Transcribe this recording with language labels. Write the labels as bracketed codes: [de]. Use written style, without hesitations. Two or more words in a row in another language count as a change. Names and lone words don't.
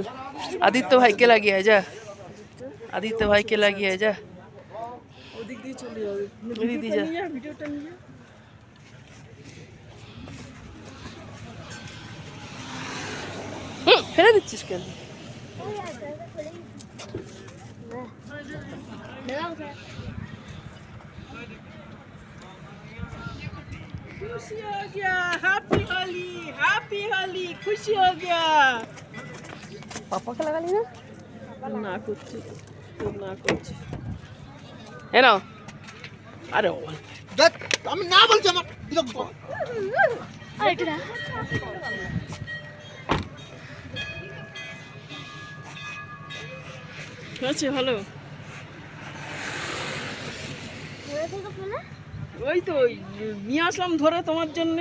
[bn] আদিত্য ভাইকে লাগিয়ে যা, আদিত্য ভাইকে লাগিয়ে যা। ওদিক দিয়ে চলে যাবে, ওদিক দিয়ে যা। ভিডিওটা নিয়ে ফেলে দিচ্ছিস কেন? [hi] खुशी हो गया, [en] happy Holi, happy Holi, [hi] खुशी हो गया। पापा के लगा ली ना कुछ ना कुछ है ना। अरे देख [bn] আমি না বলছি, আমার বিরক্ত। আরে এটা হয়েছে ভালো। ওই তো নিয়ে আসলাম ধরে তোমার জন্য।